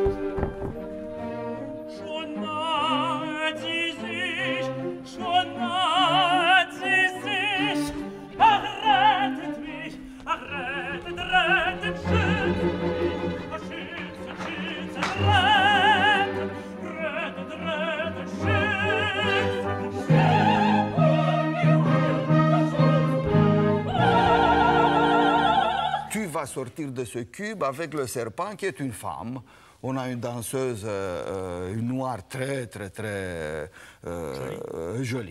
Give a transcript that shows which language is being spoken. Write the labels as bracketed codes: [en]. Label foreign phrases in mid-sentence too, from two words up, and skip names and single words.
[de] Schon nahet sie sich, ach, rettet mich, ach, rettet, schützt mich, ach, schützt, rettet, schützt, [fr] Tu vas sortir de ce cube avec le serpent qui est une femme. On a une danseuse, une noire très jolie.